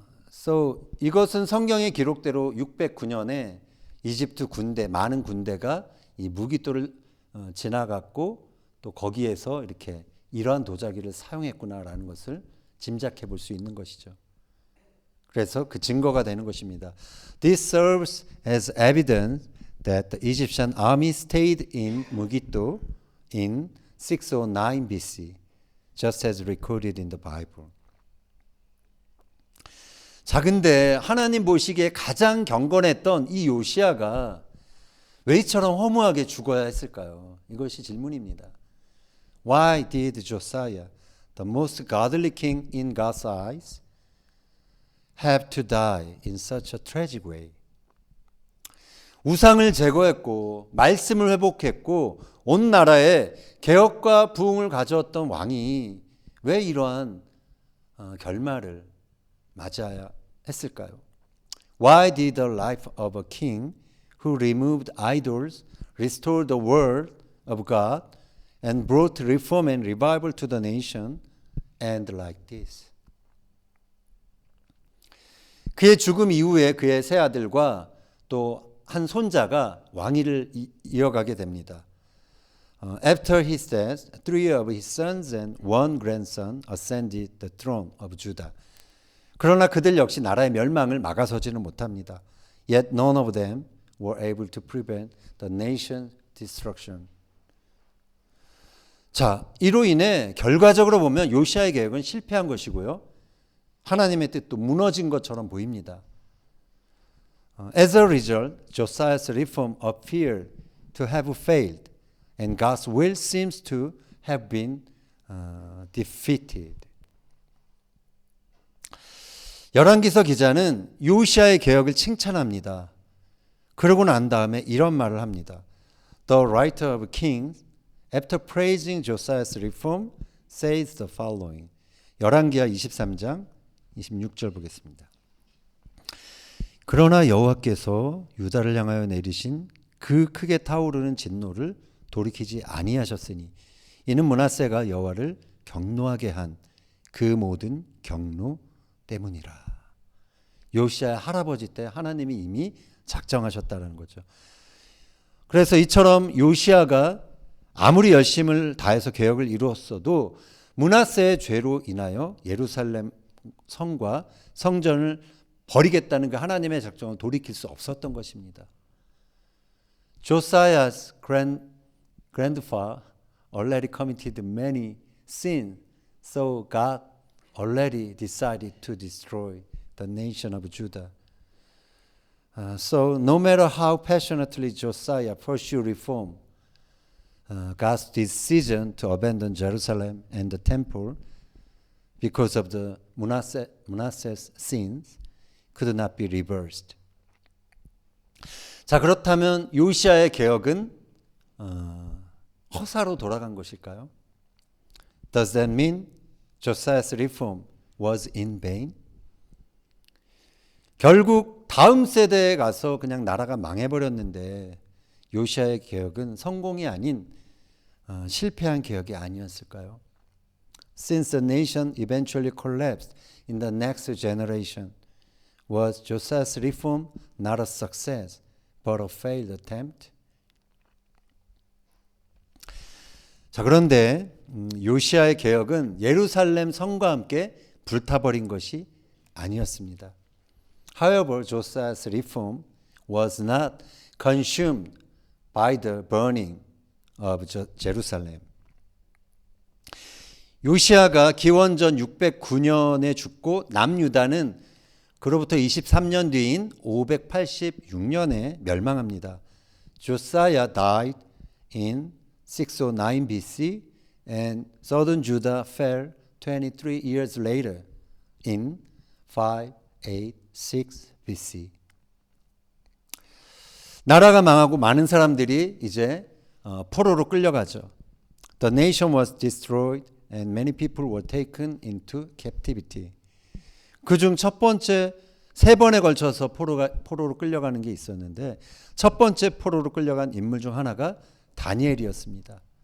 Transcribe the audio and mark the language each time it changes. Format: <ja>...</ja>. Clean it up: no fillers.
<ko>So 이것은 성경의 기록대로 609년에 이집트 군대, 많은 군대가 이 무기또를 지나갔고 또 거기에서 이렇게 이러한 도자기를 사용했구나라는 것을 짐작해 볼 수 있는 것이죠. 그래서 그 증거가 되는 것입니다.</ko> <en>This serves as evidence that the Egyptian army stayed in Megiddo in 609 BC, just as recorded in the Bible.</en> <ko>자, 근데 하나님 보시기에 가장 경건했던 이 요시야가 왜 이처럼 허무하게 죽어야 했을까요? 이것이 질문입니다.</ko> <en>Why did Josiah, the most godly king in God's eyes, have to die in such a tragic way?</en> <ko>우상을 제거했고 말씀을 회복했고 온 나라에 개혁과 부흥을 가져왔던 왕이 왜 이러한 결말을 맞아야 했을까요?</ko> <en>Why did the life of a king who removed idols, restored the word of God, and brought reform and revival to the nation end like this?</en> <ko>그의 죽음 이후에 그의 세 아들과 또 한 손자가 왕위를 이어가게 됩니다.</ko> <en>After his death, 3 of his sons and 1 grandson ascended the throne of Judah.</en> <ko>그러나 그들 역시 나라의 멸망을 막아서지는 못합니다.</ko> <en>Yet none of them were able to prevent the nation's destruction.</en> <ko>자, 이로 인해 결과적으로 보면 요시야의 계획은 실패한 것이고요. 하나님의 뜻도 무너진 것처럼 보입니다.</ko> <en>As a result, Josiah's reform appeared to have failed, and God's will seems to have been defeated.</en> <ko>열왕기서 기자는 요시야의 개혁을 칭찬합니다. 그러고 난 다음에 이런 말을 합니다.</ko> <en>The writer of Kings, after praising Josiah's reform, says the following.</en> <ko>열왕기하 23장 26절 보겠습니다. 그러나 여호와께서 유다를 향하여 내리신 그 크게 타오르는 진노를 돌이키지 아니하셨으니 이는 므낫세가 여호와를 경노하게 한 그 모든 경노 때문이라. 요시야의 할아버지 때 하나님이 이미 작정하셨다는 거죠. 그래서 이처럼 요시야가 아무리 열심을 다해서 개혁을 이루었어도 므낫세의 죄로 인하여 예루살렘 성과 성전을 버리겠다는 그 하나님의 작정을 돌이킬 수 없었던 것입니다.</ko> <en>Josiah's grandfather already committed many sins, so God already decided to destroy the nation of Judah. So no matter how passionately Josiah pursued reform, God's decision to abandon Jerusalem and the temple because of the Manasseh's sins could not be reversed.</en> <ko>자, 그렇다면 요시야의 개혁은 허사로 돌아간 것일까요?</ko> <en>Does that mean Josiah's reform was in vain?</en> <ko>결국 다음 세대에 가서 그냥 나라가 망해버렸는데 요시야의 개혁은 성공이 아닌 실패한 개혁이 아니었을까요?</ko> <en>Since the nation eventually collapsed in the next generation, was Josiah's reform not a success, but a failed attempt?</en> <ko>자, 그런데 요시야의 개혁은 예루살렘 성과 함께 불타버린 것이 아니었습니다.</ko> <en>However, Josiah's reform was not consumed by the burning of Jerusalem.</en> <ko>요시아가 기원전 609년에 죽고 남유다는 그로부터 23년 뒤인 586년에 멸망합니다.</ko> <en>Josiah died in 609 BC and southern Judah fell 23 years later in 586 BC.</en> <ko>나라가 망하고 많은 사람들이 이제 포로로 끌려가죠.</ko> <en>The nation was destroyed and many people were taken into captivity.</en> <ko>그중 첫 번째 세 번에 걸쳐서 포로로 끌려가는 게 있었는데 첫 번째 포로로 끌려간 인물 중 하나가 다니엘이었습니다.</ko>